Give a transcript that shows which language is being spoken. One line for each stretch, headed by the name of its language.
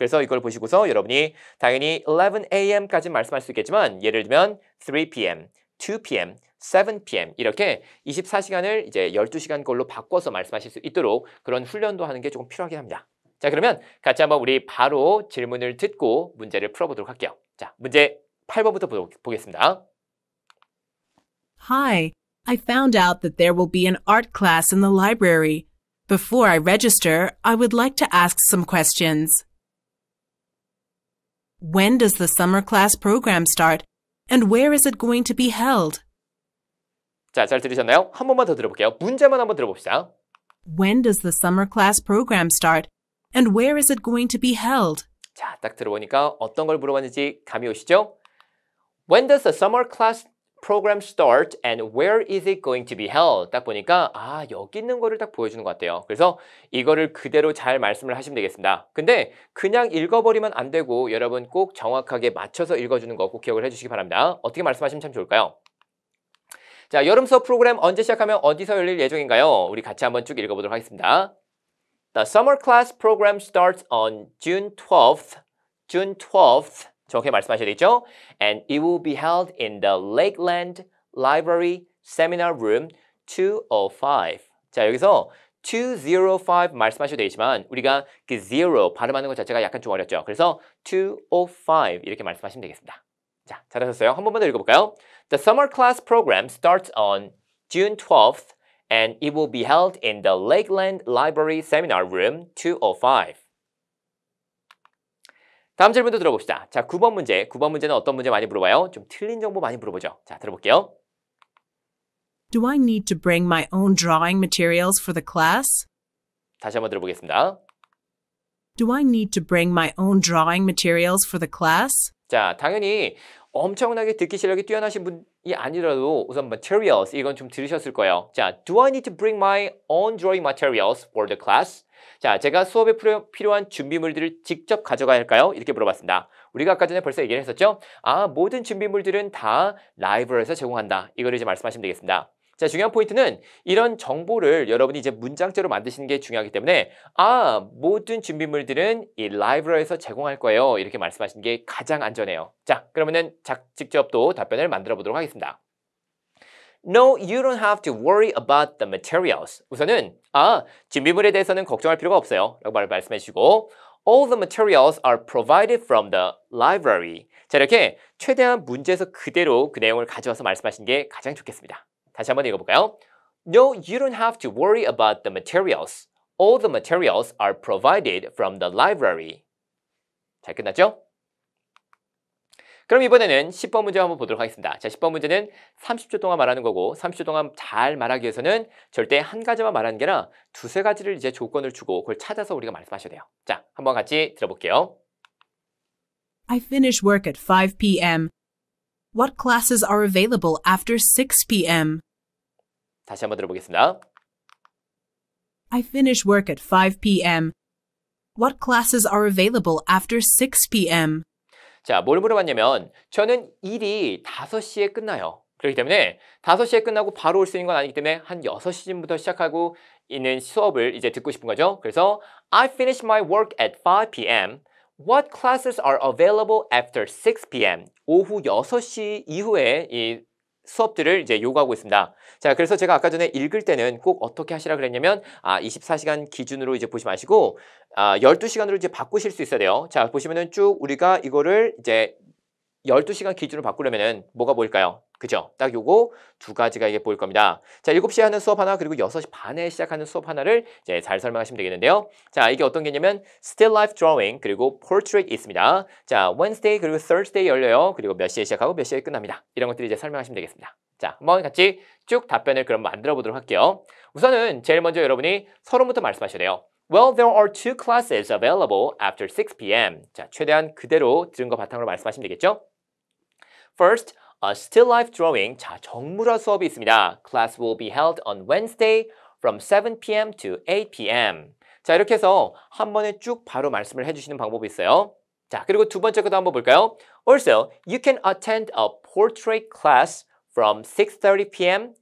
Korean: 그래서 이걸 보시고서 여러분이 당연히 11 a.m.까지 말씀할 수 있겠지만 예를 들면 3 p.m., 2 p.m., 7 p.m. 이렇게 24시간을 이제 12시간 걸로 바꿔서 말씀하실 수 있도록 그런 훈련도 하는 게 조금 필요하긴 합니다. 자, 그러면 같이 한번 우리 바로 질문을 듣고 문제를 풀어보도록 할게요. 자, 문제 8번부터 보겠습니다.
English: Hi, I found out that there will be an art class in the library. Before I register, I would like to ask some questions. When does the summer class program start, and where is it going to be held?
Korean: 자, 잘 들으셨나요? 한 번만 더 들어볼게요. 문제만 한번 들어봅시다.
English: When does the summer class program start, and where is it going to be held?
Korean: 자, 딱 들어보니까 어떤 걸 물어봤는지 감이 오시죠?
English: When does the summer class program start and where is it going to be held?
Korean: 딱 보니까 여기 있는 거를 딱 보여주는 것 같아요. 그래서 이거를 그대로 잘 말씀을 하시면 되겠습니다. 근데 그냥 읽어버리면 안 되고 여러분 꼭 정확하게 맞춰서 읽어주는 거 꼭 기억을 해주시기 바랍니다. 어떻게 말씀하시면 참 좋을까요? 자, 여름 수업 프로그램 언제 시작하면 어디서 열릴 예정인가요? 우리 같이 한번 쭉 읽어보도록 하겠습니다.
English: The summer class program starts on June 12th. June 12th.
Korean: 정확히 말씀하셔야 되겠죠?
English: And it will be held in the Lakeland Library Seminar Room 205.
Korean: 자, 여기서 205 말씀하셔도 되지만 우리가 그 0 발음하는 것 자체가 약간 좀 어렵죠. 그래서 205 이렇게 말씀하시면 되겠습니다. 자, 잘하셨어요. 한 번만 더 읽어볼까요?
English: The summer class program starts on June 12th and it will be held in the Lakeland Library Seminar Room 205.
Korean: 다음 질문도 들어봅시다. 자, 9번 문제. 9번 문제는 어떤 문제 많이 물어봐요? 좀 틀린 정보 많이 물어보죠. 자, 들어볼게요.
English: Do I need to bring my own drawing materials for the class?
Korean: 다시 한번 들어보겠습니다.
English: Do I need to bring my own drawing materials for the class?
Korean: 자, 당연히 엄청나게 듣기 실력이 뛰어나신 분이 아니라도 우선 materials 이건 좀 들으셨을 거예요. 자,
English: do I need to bring my own drawing materials for the class?
Korean: 자, 제가 수업에 필요한 준비물들을 직접 가져가야 할까요? 이렇게 물어봤습니다. 우리가 아까 전에 벌써 얘기를 했었죠? 모든 준비물들은 다 라이브러리에서 제공한다. 이거를 이제 말씀하시면 되겠습니다. 자, 중요한 포인트는 이런 정보를 여러분이 이제 문장제로 만드시는 게 중요하기 때문에 모든 준비물들은 이 라이브러리에서 제공할 거예요. 이렇게 말씀하시는 게 가장 안전해요. 자, 그러면은 직접 또 답변을 만들어 보도록 하겠습니다.
English: No, you don't have to worry about the materials.
Korean: 우선은 준비물에 대해서는 걱정할 필요가 없어요. 라고 말씀해 주시고
English: All the materials are provided from the library.
Korean: 자, 이렇게 최대한 문제에서 그대로 그 내용을 가져와서 말씀하시는 게 가장 좋겠습니다. 다시 한번 읽어볼까요?
English: No, you don't have to worry about the materials. All the materials are provided from the library.
Korean: 잘 끝났죠? 그럼 이번에는 10번 문제 한번 보도록 하겠습니다. 자, 10번 문제는 30초 동안 말하는 거고 30초 동안 잘 말하기 위해서는 절대 한 가지만 말하는 게 아니라 두세 가지를 이제 조건을 주고 그걸 찾아서 우리가 말씀하셔야 돼요. 자, 한번 같이 들어볼게요.
English: I finish work at 5 p.m. What classes are available after 6 p.m.?
Korean: 다시 한번 들어보겠습니다.
English: I finish work at 5 p.m. What classes are available after 6 p.m.?
Korean: 자, 뭘 물어봤냐면 저는 일이 5시에 끝나요. 그렇기 때문에 5시에 끝나고 바로 올 수 있는 건 아니기 때문에 한 6시쯤부터 시작하고 있는 수업을 이제 듣고 싶은 거죠. 그래서
English: I finish my work at 5 p.m. What classes are available after 6 p.m.
Korean: 오후 6시 이후에 이 수업들을 이제 요구하고 있습니다. 자, 그래서 제가 아까 전에 읽을 때는 꼭 어떻게 하시라 그랬냐면 24시간 기준으로 이제 보지 마시고 12시간으로 이제 바꾸실 수 있어야 돼요. 자, 보시면은 쭉 우리가 이거를 이제 12시간 기준으로 바꾸려면은 뭐가 보일까요? 그죠? 딱 요거 두 가지가 이게 보일 겁니다. 자, 7시에 하는 수업 하나 그리고 6시 반에 시작하는 수업 하나를 이제 잘 설명하시면 되겠는데요. 자, 이게 어떤 개념이면 still life drawing 그리고 portrait 있습니다. 자, Wednesday 그리고 Thursday 열려요. 그리고 몇 시에 시작하고 몇 시에 끝납니다. 이런 것들을 이제 설명하시면 되겠습니다. 자, 한번 같이 쭉 답변을 그럼 만들어 보도록 할게요. 우선은 제일 먼저 여러분이 서론부터 말씀하셔야 돼요.
English: Well, there are two classes available after 6 p.m.
Korean: 자, 최대한 그대로 들은 거 바탕으로 말씀하시면 되겠죠?
English: First, a still life drawing.
Korean: 자, 정물화 수업이 있습니다.
English: Class will be held on Wednesday from 7 p.m. to 8 p.m.
Korean: 자, 이렇게 해서 한 번에 쭉 바로 말씀을 해주시는 방법이 있어요. 자, 그리고 두 번째 것도 한번 볼까요?
English: Also, you can attend a portrait class from 6:30 p.m.